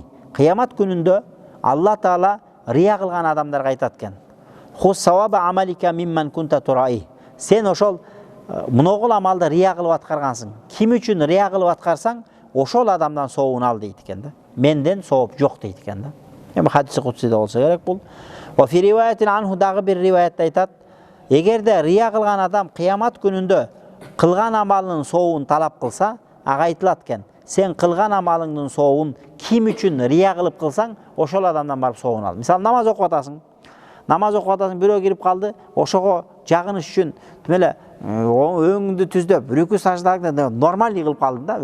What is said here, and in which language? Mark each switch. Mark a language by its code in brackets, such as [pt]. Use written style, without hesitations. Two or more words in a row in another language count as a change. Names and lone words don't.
[ky] Кыямат күнүндө Алла Таала рия кылган адамдарга айтат экен: [ar] "خذ ثواب عملك ممن كنت ترائي." [ky] Сен ошол муногул амалды рия кылып аткаргансың. Ким үчүн рия кылып аткарсаң, ошол адамдан сообун ал дейт экен да. Менден сооп жок дейт экен да. Эми хадиси кудсиде болсо керек бул. [ar] وفي رواية عنه [ky] дагы бир риваятта айтат: "Эгерде рия кылган адам кыямат күнүндө кылган амалынын сообун талап кылса, ага айтылат экен: сен кылган амалыңдын сообун ким үчүн рия кылып кылсаң, ошол адамдан барып сообун ал. Мисалы, намаз окуп атасың. Бирөө кирип калды, ошого жагыныш үчүн тимеле өңүңдү түздөп, рүкү саждагы нормалдуу кылып калдың да.